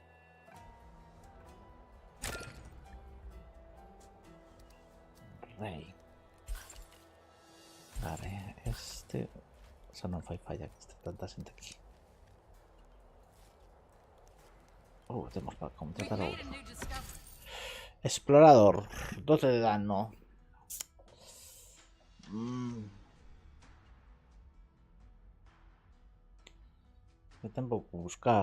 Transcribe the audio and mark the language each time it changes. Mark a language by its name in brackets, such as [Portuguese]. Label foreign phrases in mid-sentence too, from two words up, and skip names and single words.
[Galician] Rey. Vale, este. O sea, non fai falla que este tanta xente aquí. Temos para [English] We've [Galician] contratar [English] made a [Galician] outro. [English] new discovery. [Galician] Explorador, 12 de dano. Que tempo que buscar.